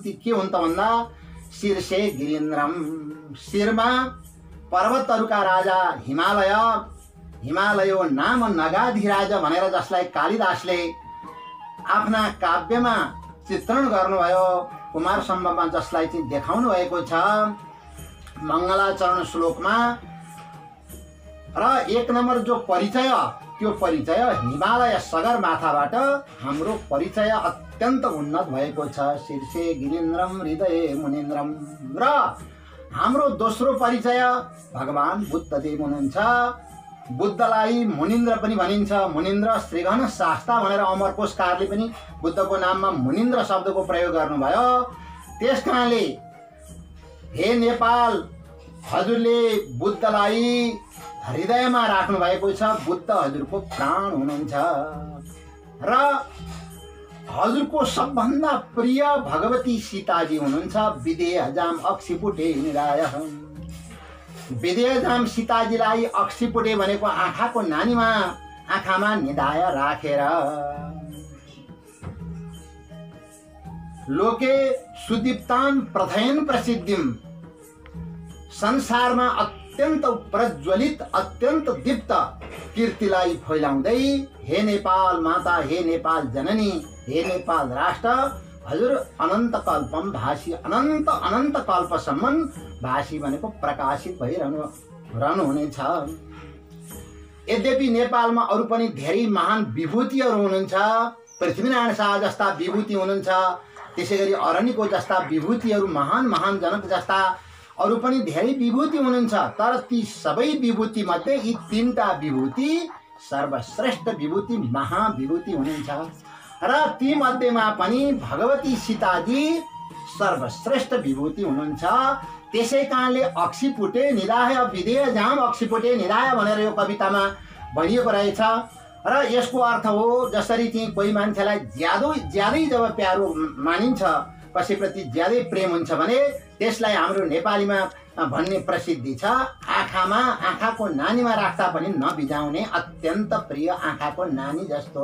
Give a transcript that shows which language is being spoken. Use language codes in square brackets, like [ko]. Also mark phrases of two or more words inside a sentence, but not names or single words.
[ne] ती के हुन् त भन्दा [sa] शीर्षे गिरीन्द्रम, [ne] शिरमा पर्वतहरूका राजा हिमालय, [sa] हिमालयो नाम नगाधिराज [ne] भनेर जसलाई कालिदासले आफ्ना काव्यमा चित्रण गर्नुभयो, कुमार सम्भवमा जसलाई चाहिँ देखाउनु भएको छ मङ्गलाचरण श्लोकमा। र एक नम्बर जो परिचय, त्यो परिचय हिमालय सगरमाथाबाट हाम्रो परिचय अत्यन्त उन्नत भएको छ। [sa] शीर्षे गिरीन्द्रम हृदये मुनीन्द्रम। [ne] र हाम्रो दोस्रो परिचय भगवान बुद्धदेव हुनुहुन्छ। बुद्धलाई मुनिन्द्र पनि भनिन्छ, [sa] मुनिन्द्र श्रीघन शास्ता [ne] भनेर अमरकोशकारले पनि बुद्धको नाममा मुनिन्द्र शब्दको प्रयोग गर्नुभयो। त्यस कारणले हे नेपाल हजुरले बुद्धलाई हृदयमा राख्नु भएको छ। बुद्ध हजुरको प्राण हुनुहुन्छ र हजुरको सबभन्दा प्रिय भगवती सीताजी हुनुहुन्छ। [sa] विदेयजाम अक्षिपुटे निधायः। [ne] विदेयजाम सीताजीलाई अक्षिपुटे भनेको आँखाको नानीमा आँखामा निधाय राखेर लोके [sa] सुदीप्तां प्रथयन् प्रसिद्धिम, [ne] संसारमा अत्यन्त प्रज्वलित अत्यन्त दीप्त कीर्तिलाई फैलाउँदै हे नेपाल माता, हे नेपाल जननी, हे नेपाल राष्ट्र हजुर [sa] अनन्त कल्पम भाषी, [ne] अनन्त अनन्त कल्पसम्म भाषी भनेको प्रकाशित भइरहनुहुनेछ। यद्यपि नेपालमा अरू पनि धेरै महान विभूतिहरू हुनुहुन्छ। पृथ्वीनारायण शाह जस्ता विभूति हुनुहुन्छ, त्यसै गरी अरनिको जस्ता विभूतिहरू, महान महान जनक जस्ता अरू पनि धेरै विभूति हुनुहुन्छ। तर ती सबै विभूति मध्ये यी तीनटा विभूति सर्वश्रेष्ठ विभूति, महाविभूति हुनुहुन्छ र ती मध्येमा पनि भगवती सीताजी सर्वश्रेष्ठ विभूति हुनुहुन्छ। त्यसै कारणले [sa] अक्षिपुटे निधाय विदेयजाम अक्षिपुटे निधाय [ne] भनेर यो कवितामा भनिएको रहेछ। र यसको अर्थ हो जसरी चाहिँ कोही मान्छेलाई ज्यादै जब प्यारो मानिन्छ, कसैप्रति ज्यादै प्रेम हुन्छ भने त्यसलाई हाम्रो नेपालीमा भन्ने प्रसिद्धि छ, आँखामा आँखाको नानीमा राख्दा पनि नबिजाउने अत्यन्त प्रिय आँखाको नानी जस्तो।